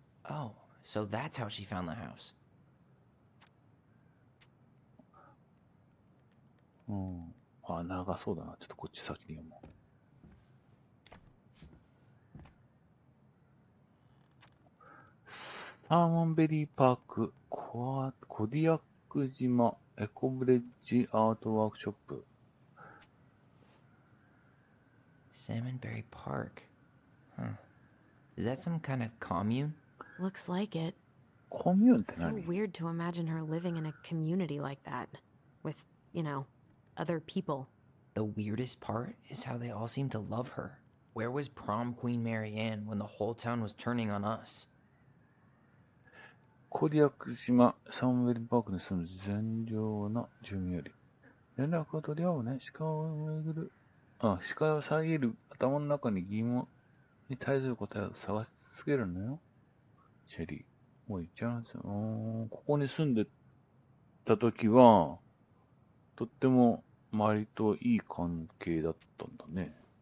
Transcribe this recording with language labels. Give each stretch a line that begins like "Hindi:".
English: Oh, so that's how she found the house.
Japanese: 長そうだな。ちょっとこっち先に読もう。サーモンベリーパーク、コディアック島、エコブレッジアートワークショップ。
English: Salmonberry Park. Huh. Is that some kind of commune? Looks like it.
Japanese: コミューンって
English: So
Japanese: 何？
English: weird to imagine her living in a community like that. With, other people. The weirdest part is how they all seem to love her. Where was prom queen Mary Ann when the whole town was turning on us?
Japanese: コディアック島、サーモンベリーパークに住む善良な住民より、連絡を取り合おうね。視界を遮る頭の中に疑問に対する答えを探し続けるのよ。シェリー。もう行っちゃうんですよ。ここに住んでた時は、とっても周りといい関係だったんだね。